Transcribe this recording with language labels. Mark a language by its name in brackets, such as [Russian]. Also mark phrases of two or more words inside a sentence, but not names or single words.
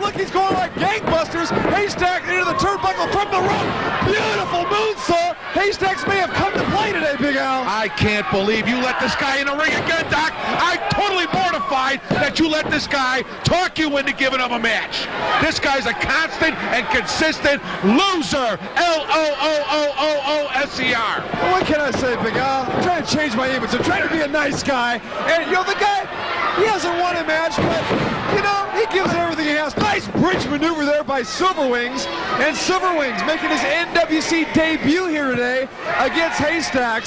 [English] Look, he's going like gangbusters. Haystacks into the turnbuckle from the rope. Beautiful moonsault. Haystacks may have come to play today, Big Al. I can't believe you let this guy in the ring again, Doc. I'm totally mortified that you let this guy talk you into giving him a match. This guy's a constant and consistent loser. L-O-O-O-O-O-S-E-R. Well, what can I say, Big Al? I'm trying to change my image. I'm trying to be a nice guy. And, you know, the guy, he hasn't won a match, but, you know, he gives everything he has. Nice bridge maneuver there by Silverwings. And Silverwings making his NWC debut here today against Haystacks.